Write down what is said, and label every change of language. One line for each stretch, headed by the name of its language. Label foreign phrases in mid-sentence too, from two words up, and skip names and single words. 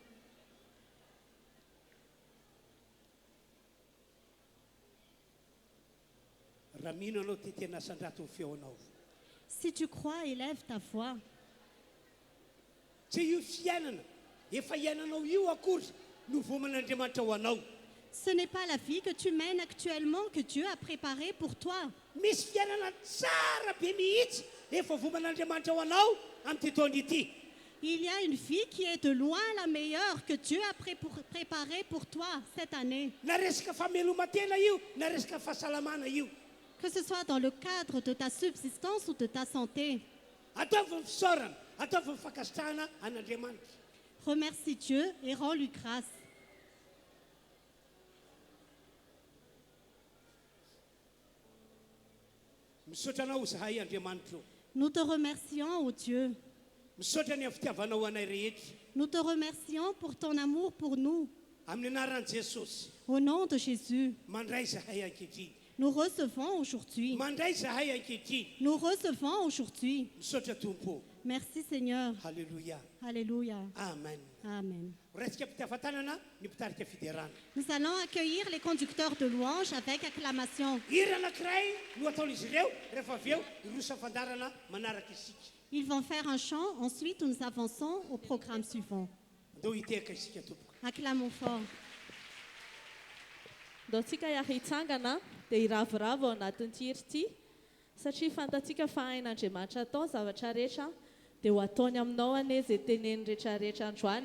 Malagasy: raha mino anao tetena asan-drato ny feonao
French: Si tu crois, élève ta foi.
Malagasy: tsy io fiainana efa iainanao io akory no voman'Andriamanitra ho anao
French: Ce n'est pas la vie que tu mènes actuellement que Dieu a préparée pour toi.
Malagasy: misy fiainana tsara be mihitsy efa voman'Andriamanitra ho anao amin'ity taona ity
French: Il y a une vie qui est de loin la meilleure que Dieu a préparée pour toi cette année.
Malagasy: na resaka famelomatena io na resaka fahasalamana io
French: que ce soit dans le cadre de ta subsistance ou de ta santé.
Malagasy: ataovy ny fisaorana ataovy ny fakasitrahana an'Andriamanitra.
French: Remercie Dieu et rends-lui grâce.
Malagasy: misaotra anao zahay Andriamanitra io.
French: Nous te remercions, ô Dieu.
Malagasy: misaotra ny amin'ny fitiavanao anay rehetra
French: Nous te remercions pour ton amour pour nous.
Malagasy: amin'ny anaran'i Jesosy.
French: Au nom de Jésus,
Malagasy: mandray zahay ankehitriny
French: nous recevons aujourd'hui.
Malagasy: mandray zahay ankehitriny.
French: Nous recevons aujourd'hui.
Malagasy: misaotra tompo.
French: Merci Seigneur.
Malagasy: Halleluia.
French: Alléluia.
Malagasy: Amen.
French: Amen.
Malagasy: raisika mpitiavan-tanana ny mpitarika fiderana.
French: Nous allons accueillir les conducteurs de louanges avec acclamation.
Malagasy: hira anankiray no ataon'izy ireo rehefa avy eo irosa fandarana manaraka isika.
French: Ils vont faire un chant, ensuite nous avançons au programme suivant.
Malagasy: andeo hiteka isika tompoko.
French: Acclamons fort.
Malagasy: Ndao tsika hitsangana dia hiravoravo ao anatin'ity hira ity satria fantatsika fa hain'Andriamanitra atao zavatra rehetra dia ho ataony aminao anie izay teneny rehetrarehetra androany.